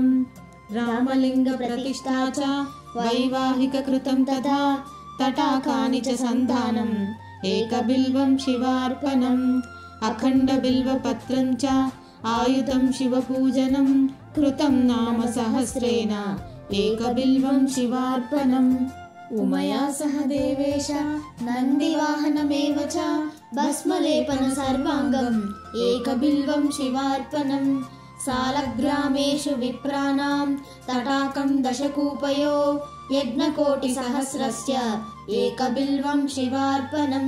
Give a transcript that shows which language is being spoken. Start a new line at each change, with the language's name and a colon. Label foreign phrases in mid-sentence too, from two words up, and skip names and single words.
Sanskrit: రామలింగ ప్రతిష్ఠా చ వైవాహిక కృతం తథా తటాకాని చ సంధానం ఏకబిల్వం శివార్పణం. అఖండ బిల్వపత్రం చ ఆయుధం శివపూజనం కృతం నామ సహస్రేణ ఏకబిల్వం శివార్పణం. उमया सह देवेश नन्दिवाहनमेव च भस्मलेपन सर्वाङ्गम् एकबिल्वं शिवार्पणम् सालग्रामेषु विप्राणां तटाकं दशकूपयो यज्ञकोटिसहस्रस्य एकबिल्वं शिवार्पणम्